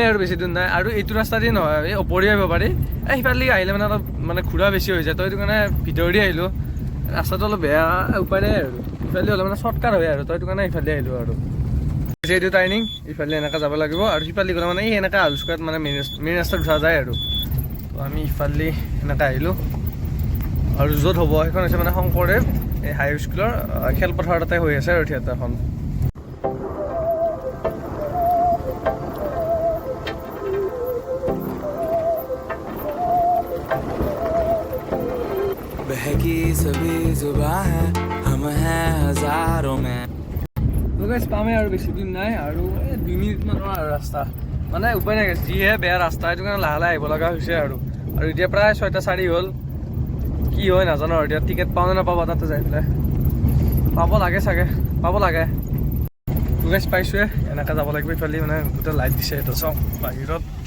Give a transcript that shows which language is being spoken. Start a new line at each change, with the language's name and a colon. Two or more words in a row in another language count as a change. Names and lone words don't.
Assamese: আৰু বেছি দূৰ নাই আৰু এইটো ৰাস্তা দি নহয় এই ওপৰি আহিব পাৰি সিফালে আহিলে মানে অলপ মানে ঘূৰা বেছি হৈ যায় তো সেইটো কাৰণে ভিতৰেদি আহিলোঁ ৰাস্তাটো অলপ বেয়া উপায় নাই আৰু ইফালে হ'লে মানে শ্বৰ্টকাট হয় আৰু তো সেইটো কাৰণে ইফালে আহিলোঁ আৰু এইটো টাৰ্ণিং ইফালে এনেকৈ যাব লাগিব আৰু সিফালে গ'লে মানে এনেকৈ আলুচকাত মানে মেইন ৰাস্তাত উঠা যায় আৰু তো আমি ইফালে এনেকৈ আহিলোঁ আৰু য'ত হ'ব সেইখন হৈছে মানে শংকৰদেৱ এই হাই স্কুলৰ খেলপথাৰ তাতে হৈ আছে আৰু থিয়েটাৰখন
Hindi: बहकी सभी जुबां है हम हैं हजारों में
Assamese: পামেই আৰু বেছি দিন নাই আৰু 2 মিনিটমানৰ আৰু ৰাস্তা মানে উপায় নাই যিহে বেয়া ৰাস্তা সেইটো কাৰণে লাহে লাহে আহিব লগা হৈছে আৰু এতিয়া প্ৰায় 6:04 হ'ল কি হয় নাজানো আৰু এতিয়া টিকেট পাওঁ নে নাপাব তাতে যাই পেলাই পাব লাগে চাগে পাব লাগে গাইজ পাইছোঁৱে এনেকৈ যাব লাগিব ইফালে মানে গোটেই লাইট দিছে এইটো চাওক বাহিৰত